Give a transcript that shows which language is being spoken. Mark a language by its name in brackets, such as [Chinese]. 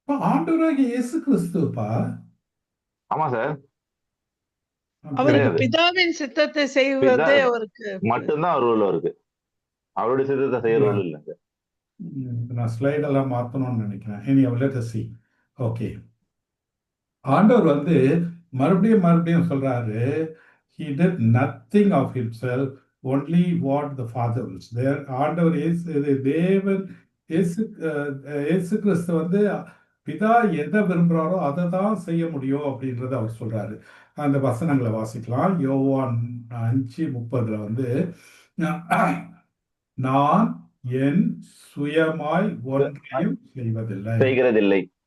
[Tamil] ஆண்டவராக இயேசு கிறிஸ்துப்பா. ஆமா சார். அவருக்கு பிதாவின் சித்தத்தை செய்வதே அவருக்கு மட்டும்தான் ரூல் இருக்கு. அவருடைய சித்தத்தை செய்ய ரூல் இல்லைங்க. நான் ஸ்லைட் எல்லாம் மாத்தணும்னு நினைக்கிறேன். [English] let us see. [Tamil] ஓகே, ஆண்டவர் வந்து மறுபடியும் சொல்றாரு, [English] he did nothing of himself, only what the father wills. [Tamil] ஆண்டவர் தேவன் இயேசு கிறிஸ்து வந்து பிதா எதை விரும்புறாரோ அதை தான் செய்ய முடியும் அப்படின்றத அவர் சொல்றாரு. அந்த வசனங்களை வாசிக்கலாம். யோவான் 5:30 வந்து, நான் என் சுயமாய் ஒன்றையும் செய்வதில்லை.